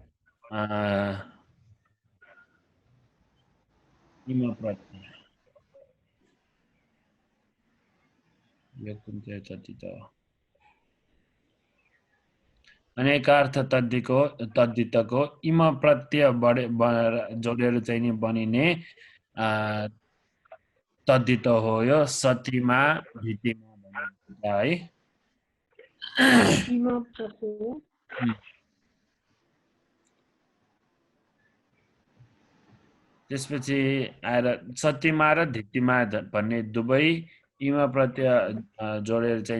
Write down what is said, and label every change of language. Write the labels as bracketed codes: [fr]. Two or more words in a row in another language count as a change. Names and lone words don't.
[ne] इम प्रत्यय यो कुन चाहिँ तद्धित हो अनेकार्थ तद्धितको इम प्रत्यय जोडेर चाहिँ नि बनिने तद्धित हो यो सतीमा धितीमा भनिन्छ है त्यसपछि आएर सतीमा र धितीमा भन्ने दुवै इम प्रत्यय जोडेर चाहिँ